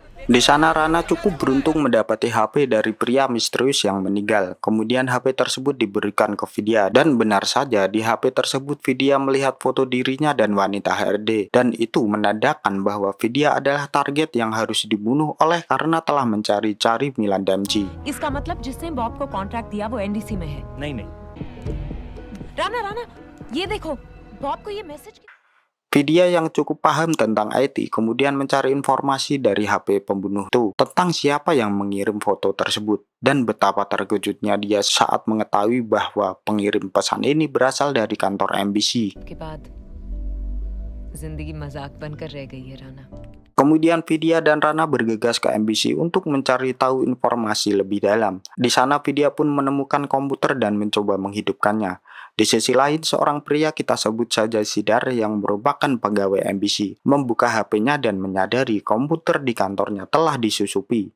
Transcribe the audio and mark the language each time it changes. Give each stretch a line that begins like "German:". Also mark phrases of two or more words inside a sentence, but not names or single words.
Indonesian: Di sana Rana cukup beruntung mendapati HP dari pria misterius yang meninggal. Kemudian HP tersebut diberikan ke Vidya dan benar saja di HP tersebut Vidya melihat foto dirinya dan wanita HRD, dan itu menandakan bahwa Vidya adalah target yang harus dibunuh oleh karena telah mencari-cari Milan Damji.
Hindi: इसका मतलब जिसने बॉब को कॉन्ट्रैक्ट दिया वो एनडीसी में है। नहीं नहीं, राना राना ये देखो, बॉब को ये मैसेज।
Indonesian: Vidya yang cukup paham tentang IT kemudian mencari informasi dari HP pembunuh itu tentang siapa yang mengirim foto tersebut, dan betapa terkejutnya dia saat mengetahui bahwa pengirim pesan ini berasal dari kantor MBC.
Hindi: के बाद जिंदगी मजाक बनकर रह गई है राना।
Indonesian: Kemudian Vidya dan Rana bergegas ke MBC untuk mencari tahu informasi lebih dalam. Di sana Vidya pun menemukan komputer dan mencoba menghidupkannya. Di sisi lain, seorang pria, kita sebut saja Sidar, yang merupakan pegawai MBC, membuka HP-nya dan menyadari komputer di kantornya telah disusupi.